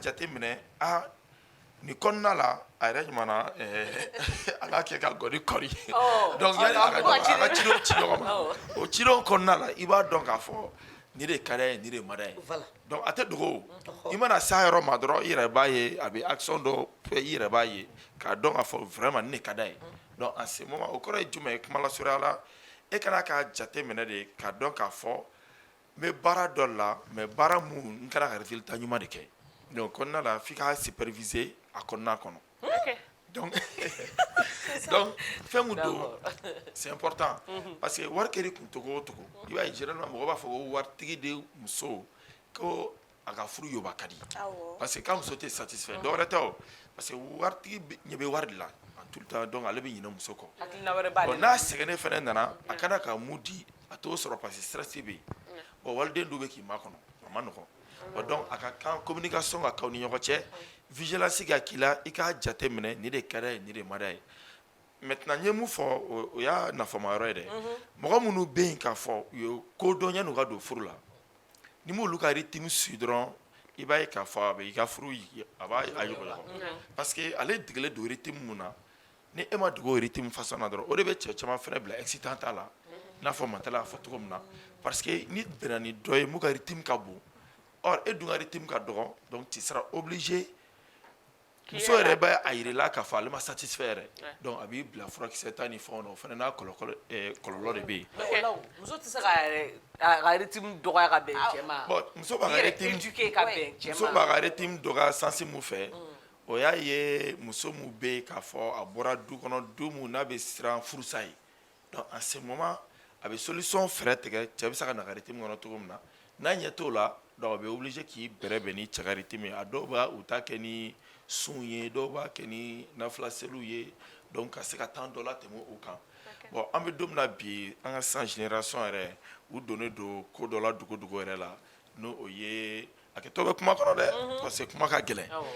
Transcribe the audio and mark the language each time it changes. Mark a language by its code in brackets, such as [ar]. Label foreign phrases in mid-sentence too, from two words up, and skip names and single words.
[bm] jateminɛ nin kɔnɔna la a yɛrɛ ɲumanna a k'a kɛ ka gɔni kɔri donc yanni a ka cidenw ci ɲɔgɔn ma o cidenw kɔnɔna la i b'a dɔn k'a fɔ nin de ka d'a ye nin de ma d'a ye donc a tɛ dogo i mana s'a yɔrɔ ma dɔrɔn i yɛrɛ b'a ye a bɛ action dɔ i yɛrɛ b'a ye k'a dɔn k'a fɔ vraiment nin de ka d'a ye donc [fr] en ce moment [bm] o kɔrɔ ye jumɛn ye kuma lasurunya la e kana k'a jateminɛ de k'a dɔn k'a fɔ n bɛ baara dɔ la mais baara mun n kana ka résultat ɲuman de kɛ donc kɔnɔna la f'i ka superviser a kɔnɔna kɔnɔ donc fɛn mun don [fr] c'est important parce que [bm] wari kɛr'i kun togo o togo i b'a ye généralement mɔgɔ b'a fɔ ko waritigi de muso ko a ka furu yoba ka di [fr] parce que [bm] k'a muso tɛ satisfait dɔwɛrɛ tɛ o [fr] parce que [bm] waritigi ɲɛ bɛ wari de la [fr] tout le temps donc [bm] ale bɛ ɲinɛ muso kɔ hakilina wɛrɛ b'ale bon n'a sɛgɛnnen fɛnɛ nana a kana ka mun di a t'o sɔrɔ [fr] parce que [bm] stress bɛ yen bon waliden dɔw bɛ k'i makɔnɔ a ma nɔgɔn [fr] bon donc [bm] a ka kan communication ka k'aw ni ɲɔgɔn cɛ vigilance ka k'i la i k'a jate minɛ nin de ka d'a ye nin de ma d'a ye maintenant n ye mun fɔ o y'a nafama yɔrɔ ye dɛ mɔgɔ minnu bɛ yen k'a fɔ u ye ko dɔn yan'u ka don furu la ni m'olu ka [fr] rythme suit [bm] dɔrɔn i b'a ye k'a fɔ a bɛ i ka furu a b'a yɔgɔyɔgɔ [fr] parce que [bm] ale degelen don rythme mun na ni e ma dogo o rythme façon na dɔrɔn o de bɛ cɛ caman fɛnɛ bila excitant ta la i n'a fɔ Mantala y'a fɔ cogo min na [fr] parce que [bm] ni bɛnna ni dɔ ye mun ka rythme ka bon or e dun ka rythme ka dɔgɔ [fr] donc tu seras obligé [bm] muso yɛrɛ bɛ a yirila k'a fɔ ale ma satisfait yɛrɛ donc a b'i bila furakisɛ ta ni fɛnw na o fana n'a kɔlɔlɔ de bɛ yen. mais o la muso tɛ se ka rythme dɔgɔya ka bɛn cɛ ma. bon muso b'a ka rythme éduquer ka bɛn cɛ ma. muso b'a ka rythme dɔgɔya sens mun fɛ o y'a ye muso mun bɛ yen k'a fɔ a bɔra du kɔnɔ du mun n'a bɛ siran furusa ye [fr] donc en ce moment [bm] a bɛ solution fɛɛrɛ tigɛ cɛ bɛ se ka na ka rythme kɔnɔ cogo min na n'a ɲɛ t'o la donc a bɛ obligé k'i bɛrɛbɛn ni cɛ ka rythme ye a dɔw b'a u ta kɛ ni sun ye dɔw b'a kɛ ni nafila ye donc ka se ka temps dɔ la tɛmɛ o kan bon an bɛ don min na bi an ka san génération yɛrɛ u donnen don ko dɔ la dugu yɛrɛ la n'o o ye a kɛtɔ bɛ kuma kɔnɔ dɛ [fr] parce que [bm] kuma ka gɛlɛn